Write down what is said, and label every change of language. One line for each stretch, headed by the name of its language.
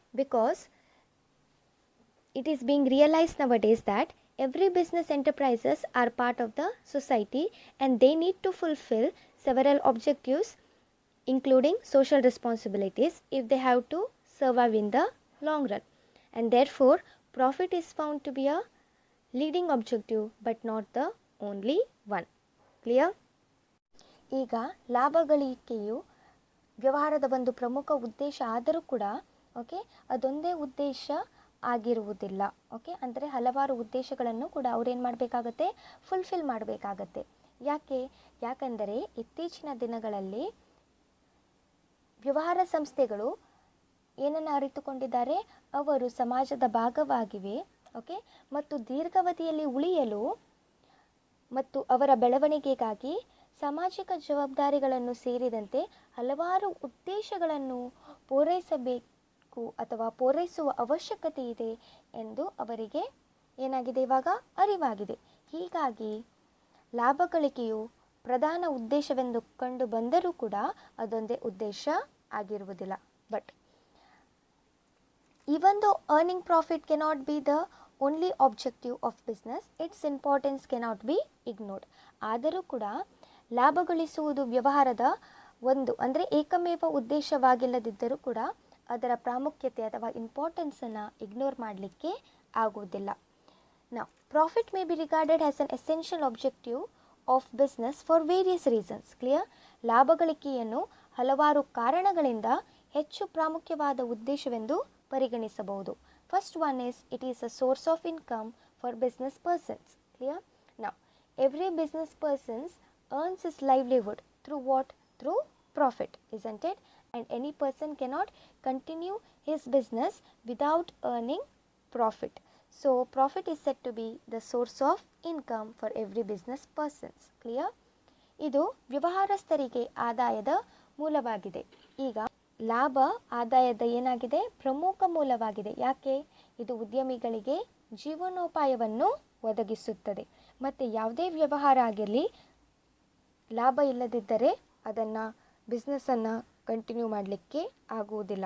English: Because it is being realized nowadays that every business enterprises are part of the society and they need to fulfill several objectives including social responsibilities if they have to survive in the long run, and therefore profit is found to be a leading objective but not the only one. Clear?
Kannada: ಈಗ ಲಾಭ ಗಳಿಕೆಯು ವ್ಯವಹಾರದ ಒಂದು ಪ್ರಮುಖ ಉದ್ದೇಶ ಆದರೂ ಕೂಡ ಅದೊಂದೇ ಉದ್ದೇಶ ಆಗಿರುವುದಿಲ್ಲ. ಅಂದರೆ ಹಲವಾರು ಉದ್ದೇಶಗಳನ್ನು ಕೂಡ ಅವ್ರೇನು ಮಾಡಬೇಕಾಗತ್ತೆ? ಫುಲ್ಫಿಲ್ ಮಾಡಬೇಕಾಗತ್ತೆ. ಯಾಕೆಂದರೆ ಇತ್ತೀಚಿನ ದಿನಗಳಲ್ಲಿ ವ್ಯವಹಾರ ಸಂಸ್ಥೆಗಳು ಏನನ್ನು ಅರಿತುಕೊಂಡಿದ್ದಾರೆ? ಅವರು ಸಮಾಜದ ಭಾಗವಾಗಿವೆ ಮತ್ತು ದೀರ್ಘಾವಧಿಯಲ್ಲಿ ಉಳಿಯಲು ಮತ್ತು ಅವರ ಬೆಳವಣಿಗೆಗಾಗಿ ಸಾಮಾಜಿಕ ಜವಾಬ್ದಾರಿಗಳನ್ನು ಸೇರಿದಂತೆ ಹಲವಾರು ಉದ್ದೇಶಗಳನ್ನು ಪೂರೈಸಬೇಕು ಅಥವಾ ಪೂರೈಸುವ ಅವಶ್ಯಕತೆ ಇದೆ ಎಂದು ಅವರಿಗೆ ಏನಾಗಿದೆ? ಇವಾಗ ಅರಿವಾಗಿದೆ. ಹೀಗಾಗಿ ಲಾಭ ಗಳಿಕೆಯು ಪ್ರಧಾನ ಉದ್ದೇಶವೆಂದು ಕಂಡು ಬಂದರೂ ಕೂಡ ಅದೊಂದೇ ಉದ್ದೇಶ ಆಗಿರುವುದಿಲ್ಲ.
English: But even though earning profit cannot be the only objective of business, its importance cannot be ignored.
Kannada: ಆದರೂ ಕೂಡ ಲಾಭ ಗಳಿಸುವುದು ವ್ಯವಹಾರದ ಒಂದು ಅಂದರೆ ಏಕಮೇವ ಉದ್ದೇಶವಾಗಿಲ್ಲದಿದ್ದರೂ ಕೂಡ ಅದರ ಪ್ರಾಮುಖ್ಯತೆ ಅಥವಾ ಇಂಪಾರ್ಟೆನ್ಸನ್ನು ಇಗ್ನೋರ್ ಮಾಡಲಿಕ್ಕೆ ಆಗುವುದಿಲ್ಲ.
English: Now, profit may be regarded as an essential objective of business for various reasons. Clear?
Kannada: ಲಾಭ ಗಳಿಕೆಯನ್ನು ಹಲವಾರು ಕಾರಣಗಳಿಂದ ಹೆಚ್ಚು ಪ್ರಾಮುಖ್ಯವಾದ ಉದ್ದೇಶವೆಂದು ಪರಿಗಣಿಸಬಹುದು.
English: First one is it is a source of income for business persons. Clear? Now every business persons earns his livelihood through what? Through profit, isn't it? And any person cannot continue his business without earning profit. So profit is said to be the source of income for every business persons. Clear?
Kannada: ಇದು ವ್ಯವಹಾರಸ್ಥರಿಗೆ ಆದಾಯದ ಮೂಲವಾಗಿದೆ. ಈಗ ಲಾಭ ಆದಾಯದ ಏನಾಗಿದೆ? ಪ್ರಮುಖ ಮೂಲವಾಗಿದೆ. ಯಾಕೆ? ಇದು ಉದ್ಯಮಿಗಳಿಗೆ ಜೀವನೋಪಾಯವನ್ನು ಒದಗಿಸುತ್ತದೆ. ಮತ್ತು ಯಾವುದೇ ವ್ಯವಹಾರ ಆಗಿರಲಿ, ಲಾಭ ಇಲ್ಲದಿದ್ದರೆ ಅದನ್ನು ಬಿಸ್ನೆಸ್ಸನ್ನು ಕಂಟಿನ್ಯೂ ಮಾಡಲಿಕ್ಕೆ ಆಗುವುದಿಲ್ಲ.